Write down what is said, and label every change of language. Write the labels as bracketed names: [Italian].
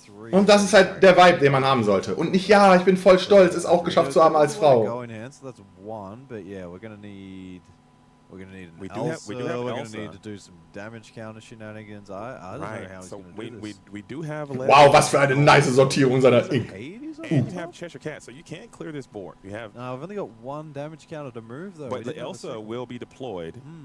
[German] Und das ist halt der Vibe, den man haben sollte. Und nicht, ja, ich bin voll stolz, es auch geschafft zu haben als Frau. [English] We're gonna need an Elsa. We're gonna need to do some damage counter shenanigans. I don't know how he's gonna do this. We do have a [German] wow, was für eine nice Sortierung seiner Ink. [English] And you have Cheshire Cat, so you can't clear this board. You have. No, I've only got one damage counter to move though. But the Elsa will be deployed.